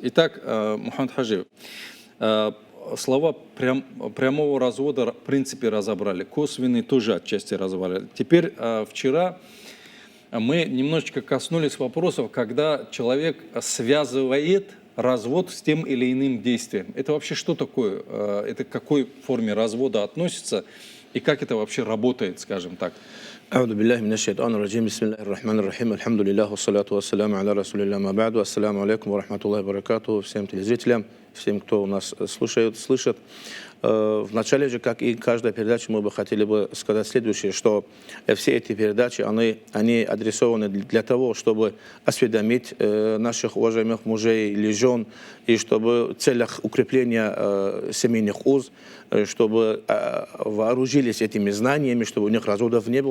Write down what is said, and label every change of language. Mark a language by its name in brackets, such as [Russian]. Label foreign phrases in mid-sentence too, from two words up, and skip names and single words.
[Russian] Итак, Мухаммад Хаджи, слова прямого развода в принципе разобрали, косвенный тоже отчасти разобрали. Теперь вчера мы немножечко коснулись вопросов, когда человек связывает развод с тем или иным действием. Это вообще что такое? Это к какой форме развода относится и как это вообще работает, скажем так? [Arabic] أعوذ بالله من الشيطان الرجيم بسم الله الرحمن الرحيم الحمد لله والصلاة والسلام على رسول الله ما بعد السلام عليكم ورحمة الله وبركاته [Russian] всем телезрителям, всем, кто нас слушает, слышит. В начале же, как и каждая передача, мы бы хотели бы сказать следующее, что все эти передачи, они адресованы для того, чтобы осведомить наших уважаемых мужей или жен, и чтобы в целях укрепления семейных уз, чтобы вооружились этими знаниями, чтобы у них разводов не было.